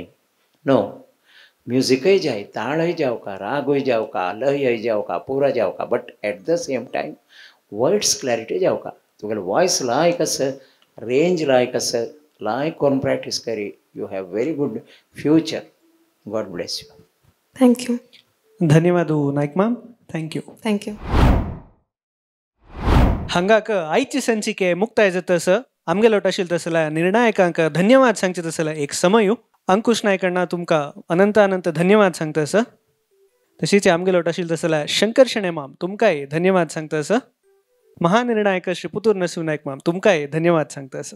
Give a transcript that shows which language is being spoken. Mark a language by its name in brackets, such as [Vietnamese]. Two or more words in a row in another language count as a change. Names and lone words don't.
[Konkani] नो, म्युजीकय जाय, ताळय जावका, रागूय जावका, लयय जावका, पुरा जावका, [English] but at the same time words clarity [Konkani] जावका. तुगेलो वॉयस लायक आसा, रेंज लायक आसा, लायक करून प्रॅक्टीस करी. [English] You have very good future. God bless you. थँक्यू. [Konkani] धन्यवाद नायक ಮ್ಯಾಮ್. [English] Thank you. [Konkani] ಹಂಗಾಕ आयची संचिके मुक्ताय जातस आमगे लोट आशिल्ले तसल्या निर्णायकांक धन्यवाद सांगचे तसल्या एक समयू अंकुश नायकांना तुमका अनंत अनंत धन्यवाद सांगतस. तशीच आमगे लोट आशिल्ले तसल्या शंकर शेणे माम तुमकांय धन्यवाद सांगतस. महानिर्णायक श्री पुतूर नरसिंह नायक माम तुमकांय धन्यवाद सांगतस.